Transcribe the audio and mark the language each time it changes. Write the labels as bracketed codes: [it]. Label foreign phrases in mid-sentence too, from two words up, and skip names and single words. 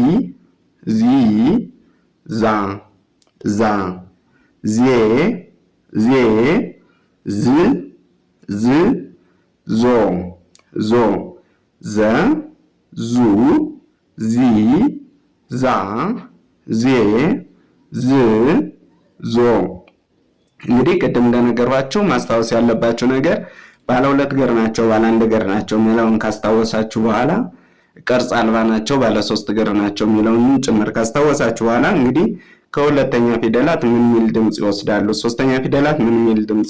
[am] ዛ ዜ ዝ ዞ ዘ ዙ ዚ ዛ ዜ ዝ ዞ። እንግዲህ ቅድም እንደነገርኳችሁ ማስታወስ ያለባችሁ ነገር ባለ ሁለት እግር ናቸው፣ ባለ አንድ እግር ናቸው የሚለውን ካስታወሳችሁ በኋላ ቅርጽ አልባ ናቸው፣ ባለ ሶስት እግር ናቸው የሚለውን ጭምር ካስታወሳችሁ በኋላ እንግዲህ ከሁለተኛ ፊደላት ምን ሚል ድምጽ ይወስዳሉ፣ ሶስተኛ ፊደላት ምን ሚል ድምጽ